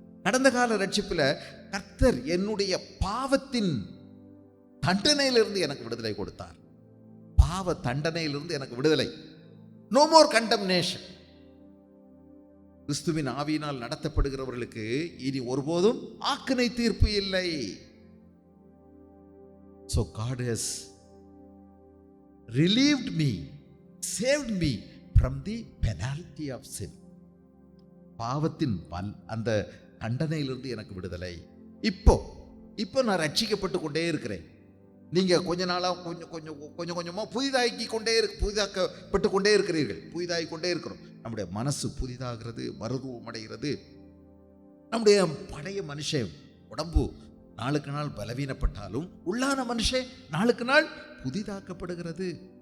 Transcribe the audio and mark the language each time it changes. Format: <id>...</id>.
<ta>கடந்த கால ரட்சிப்புல கர்த்தர் என்னுடைய பாவத்தின் தண்டனையிலிருந்து எனக்கு விடுதலை கொடுத்தார். பாவ தண்டனையிலிருந்து எனக்கு விடுதலை.</ta> <en>No more condemnation.</en> <ta>கிறிஸ்துவின் ஆவியினால் நடத்தப்படுகிறவர்களுக்கு இனி ஒருபோதும் ஆக்கினை தீர்ப்பு இல்லை.</ta> <en>So God has relieved me, saved me from the penalty of sin.</en> <ta>பாவத்தின் அந்த தண்டனையிலிருந்து எனக்கு விடுதலை. இப்போ நான் ரட்சிக்கப்பட்டு கொண்டே இருக்கிறேன். நீங்கள் கொஞ்ச நாளாக கொஞ்சம் கொஞ்சமாக புதிதாக்கப்பட்டு கொண்டே இருக்கிறீர்கள். புதிதாகி கொண்டே இருக்கிறோம். நம்முடைய மனசு புதிதாகிறது, மறுரூபமடைகிறது. நம்முடைய பழைய மனுஷன் உடம்பு நாளுக்கு நாள் பலவீனப்பட்டாலும் உள்ளான மனுஷன் நாளுக்கு நாள் புதிதாக்கப்படுகிறது.</ta>